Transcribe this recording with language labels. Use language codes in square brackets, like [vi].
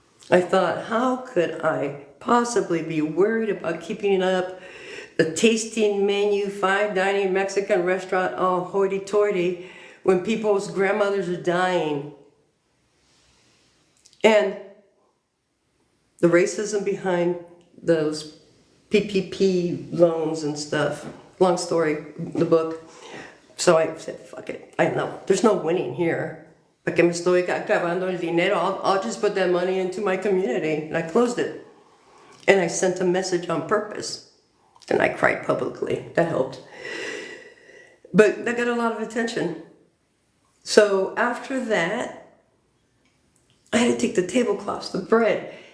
[en] I thought, how could I possibly be worried about keeping up the tasting menu, fine dining Mexican restaurant, all hoity-toity, when people's grandmothers are dying? And the racism behind those PPP loans and stuff. Long story, the book. So I said, fuck it. I know, there's no winning here. [es] ¿Para qué me estoy acabando el dinero? [en] I'll just put that money into my community. And I closed it. And I sent a message on purpose. And I cried publicly. That helped. But that got a lot of attention. So after that, I had to take the tablecloths, the bread.